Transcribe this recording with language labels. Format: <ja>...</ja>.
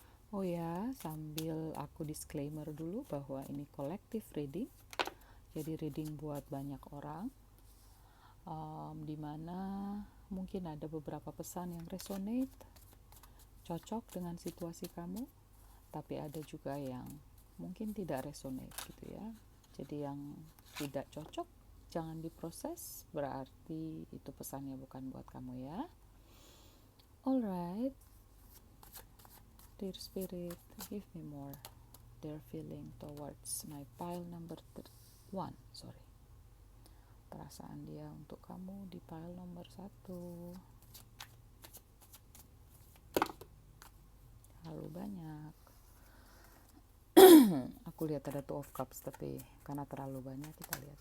<id>Oh ya, sambil aku disclaimer dulu bahwa ini collective reading, jadi reading buat banyak orang, dimana mungkin ada beberapa pesan yang resonate, cocok dengan situasi kamu, tapi ada juga yang mungkin tidak resonate gitu ya. Jadi yang tidak cocok jangan diproses, berarti itu pesannya bukan buat kamu ya.</id> <en>Alright, dear spirit, give me more their feeling towards my pile number 1.</en> <id>Sorry, perasaan dia untuk kamu di pile nomor 1. Terlalu banyak. Aku lihat ada two of cups, tapi karena terlalu banyak kita lihat.</id>